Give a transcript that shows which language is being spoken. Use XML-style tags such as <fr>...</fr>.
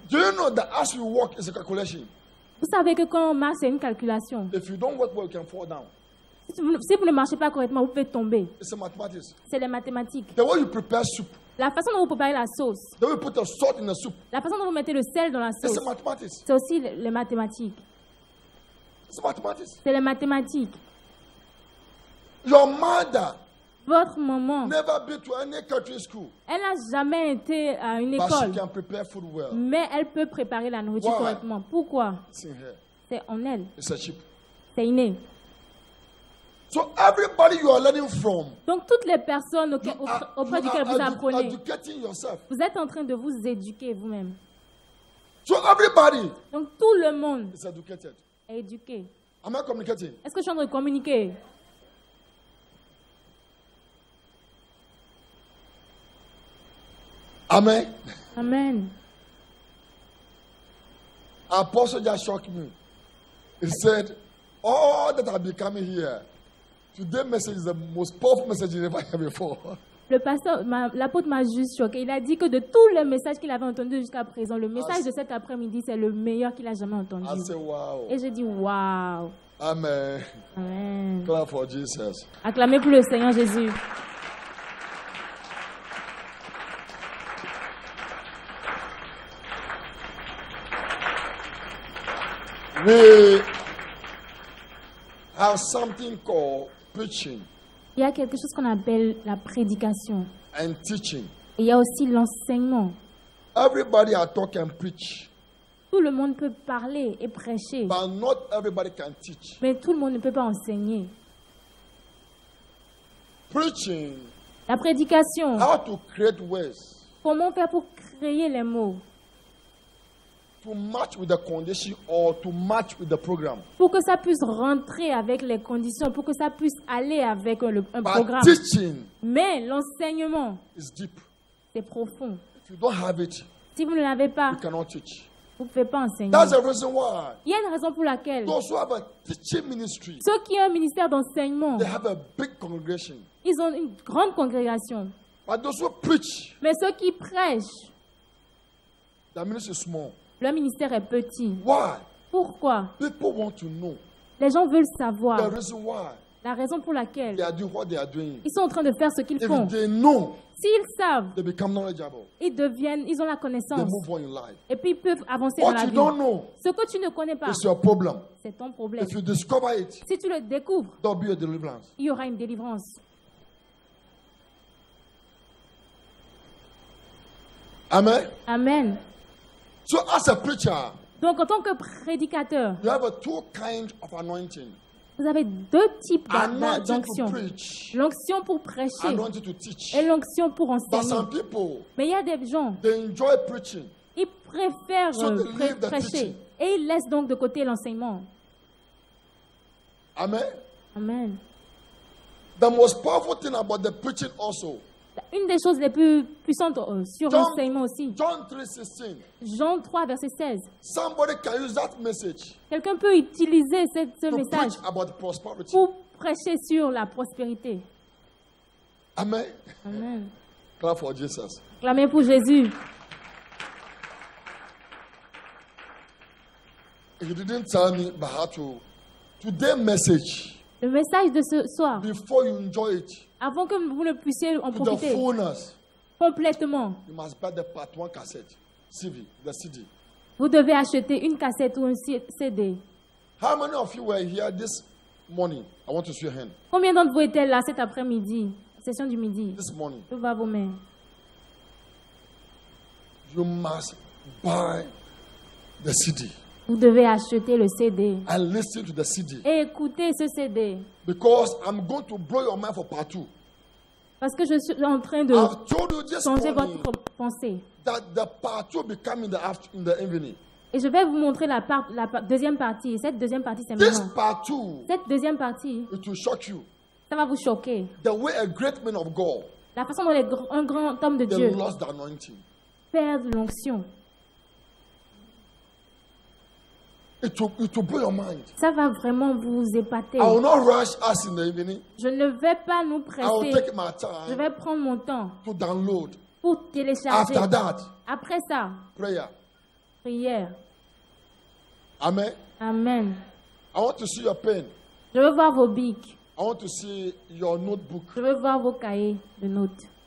<en>Do you know that as we walk is a calculation?</en> <fr>Vous savez que quand on marche, c'est une calculation.</fr> <en>If you don't work well, you can fall down.</en> <fr>Si vous ne marchez pas correctement, vous pouvez tomber.</fr> <en>It's a mathematics.</en> <fr>C'est les mathématiques.</fr> <en>The way you prepare soup,</en> <fr>La façon dont vous préparez la sauce,</fr> <en>the way you put the salt in the soup,</en> <fr>la façon dont vous mettez le sel dans la</fr> <en>it's</en> <fr>sauce,</fr> <en>a mathematics.</en> <fr>c'est aussi les mathématiques.</fr> <en>It's mathematics.</en> <fr>C'est les mathématiques.</fr> <en>Your mother</en> <fr>Votre maman,</fr> <en>never been to any country school,</en> <fr>elle n'a jamais été à une</fr> <en>but she</en> <fr>école,</fr> <en>can prepare food well.</en> <fr>mais elle peut préparer la nourriture</fr> <en>Why?</en> <fr>correctement. Pourquoi?</fr> <en>It's in her.</en> <fr>C'est en elle.</fr> <en>It's a chip.</en> <fr>C'est inné.</fr> <en>So everybody you are learning from,</en> <fr>Donc, toutes les personnes auprès duquel vous</fr> <en>you</en> <fr>apprenez,</fr> <en>educating yourself.</en> <fr>vous êtes en train de vous éduquer vous-même.</fr> <en>So everybody</en> <fr>Donc, tout le monde</fr> <en>is educated.</en> <fr>est éduqué.</fr> <en>Am I communicating?</en> <fr>Est-ce que je suis en train de communiquer?</fr> <en>Amen.</en> <fr>Amen.</fr> <en>Apostle just shocked me. He said, all that have been coming here, today's message is the most powerful message you never heard before.</en> <fr>Le pasteur, l'apôtre m'a juste choqué. Il a dit que de tous les messages qu'il avait entendus jusqu'à présent, le message de cet après-midi, c'est le meilleur qu'il a jamais entendu.</fr> <en>I said, wow.</en> <fr>Et j'ai dit, waouh.</fr> <en>Amen.</en> <fr>Amen.</fr> <en>Clap for Jesus.</en> <fr>Acclamez pour le Seigneur Jésus.</fr> <en>We have something called preaching</en> <fr>Il y a quelque chose qu'on appelle la prédication.</fr> <en>and teaching.</en> <fr>Et il y a aussi l'enseignement.</fr> <en>Everybody are talk and preach,</en> <fr>Tout le monde peut parler et prêcher,</fr> <en>but not everybody can teach.</en> <fr>mais tout le monde ne peut pas enseigner.</fr> <en>Preaching,</en> <fr>La prédication,</fr> <en>how to create words</en> <fr>comment faire pour créer les mots,</fr> <en>to match with the condition or to match with the program.</en> <fr>pour que ça puisse rentrer avec les conditions, pour que ça puisse aller avec un</fr> <en>But</en> <fr>programme.</fr> <en>teaching</en> <fr>Mais l'enseignement,</fr> <en>is deep.</en> <fr>c'est profond.</fr> <en>If you don't have it,</en> <fr>Si vous ne l'avez pas,</fr> <en>you cannot teach.</en> <fr>vous ne pouvez pas enseigner.</fr> <en>That's the reason why</en> <fr>Il y a une raison pour laquelle</fr> <en>those who have a teaching ministry,</en> <fr>ceux qui ont un ministère d'enseignement,</fr> <en>they have a big congregation.</en> <fr>ils ont une grande congrégation.</fr> <en>But those who preach,</en> <fr>Mais ceux qui prêchent,</fr> <en>their ministry is small.</en> <fr>leur ministère est petit.</fr> <en>Why?</en> <fr>Pourquoi?</fr> <en>People want to know</en> <fr>Les gens veulent</fr> <en>the</en> <fr>savoir.</fr> <en>reason why</en> <fr>La raison pour laquelle</fr> <en>they are doing what they are doing.</en> <fr>ils sont en train de faire ce qu'ils</fr> <en>If</en> <fr>font.</fr> <en>they know,</en> <fr>S'ils savent,</fr> <en>they become knowledgeable.</en> <fr>ils ont la</fr> <en>They</en> <fr>connaissance.</fr> <en>move on in life.</en> <fr>Et puis ils peuvent avancer dans</fr> <en>What</en> <fr>la</fr> <en>you</en> <fr>vie.</fr> <en>don't know</en> <fr>Ce que tu ne connais pas,</fr> <en>is your problem.</en> <fr>c'est ton problème.</fr> <en>If you discover it,</en> <fr>Si tu le découvres,</fr> <en>there'll be a deliverance.</en> <fr>il y aura une délivrance.</fr> <en>Amen.</en> <fr>Amen.</fr> <en>So as a preacher,</en> <fr>Donc, en tant que prédicateur,</fr> <en>you have a two kinds of anointing.</en> <fr>vous avez deux types</fr> <en>Anointing to</en> <fr>d'onction.</fr> <en>preach,</en> <fr>L'onction pour prêcher</fr> <en>anointing to teach.</en> <fr>et l'onction pour</fr> <en>But</en> <fr>enseigner.</fr> <en>some people,</en> <fr>Mais il y a des gens,</fr> <en>they enjoy preaching.</en> <fr>ils préfèrent</fr> <en>So they leave the</en> <fr>prêcher</fr> <en>teaching.</en> <fr>et ils laissent donc de côté l'enseignement.</fr> <en>Amen.</en> <fr>Amen.</fr> <en>The most powerful thing about the preaching also,</en> <fr>Une des choses les plus puissantes sur</fr> <en>John-</en> <fr>l'enseignement aussi,</fr> <en>John 3:16.</en> <fr>Jean 3, verset 16.</fr> <en>Somebody can use that message</en> <fr>Quelqu'un peut utiliser ce</fr> <en>to</en> <fr>message</fr> <en>preach about prosperity.</en> <fr>pour prêcher sur la prospérité.</fr> <en>Amen.</en> <fr>Amen.</fr> <en>Clap for Jesus.</en> <fr>Clamez pour Jésus.</fr> <en>You didn't tell me about how to. Today's message,</en> <fr>Le message de ce soir,</fr> <en>before you enjoy it</en> <fr>avant que vous ne puissiez en</fr> <en>to the</en> <fr>profiter</fr> <en>fullness,</en> <fr>complètement,</fr> <en>you must buy the part 1 cassette, the CD.</en> <fr>vous devez acheter une cassette ou un CD.</fr> <en>How many of you were here this morning? I want to see your hand.</en> <fr>Combien d'entre vous étaient là cet après-midi, session du midi?</fr> <en>This morning,</en> <fr>Levez vos mains.</fr> <en>you must buy the CD</en> <fr>Vous devez acheter le CD</fr> <en>and listen to the CD</en> <fr>et écouter ce CD.</fr> <en>because I'm going to blow your mind for part 2.</en> <fr>Parce que je suis en train de</fr> <en>I've told you this</en> <fr>changer</fr> <en>morning</en> <fr>votre pensée.</fr> <en>that the part 2 will come in the evening.</en> <fr>Et je vais vous montrer deuxième partie. Cette deuxième partie, c'est</fr> <en>This</en> <fr>maintenant.</fr> <en>part 2,</en> <fr>Cette deuxième partie,</fr> <en>it will shock you.</en> <fr>ça va vous choquer.</fr> <en>The way a great man of God,</en> <fr>La façon dont un grand homme de</fr> <en>they</en> <fr>Dieu</fr> <en>lost the anointing.</en> <fr>perd l'onction.</fr> <en>It will blow your mind.</en> <fr>Ça va vraiment vous épater.</fr> <en>I will not rush us in the evening.</en> <fr>Je ne vais pas nous</fr> <en>I will</en> <fr>presser.</fr> <en>take my</en> <fr>Je</fr> <en>time</en> <fr>vais prendre mon temps</fr> <en>to download.</en> <fr>pour télécharger.</fr> <en>After that,</en> <fr>Après ça,</fr> <en>prayer.</en> <fr>prière.</fr> <en>Amen.</en> <fr>Amen.</fr> <en>I want to see your pen.</en> <fr>Je veux voir vos bics.</fr> <en>I want to see your notebook.</en> <fr>Je veux voir vos cahiers de notes.</fr>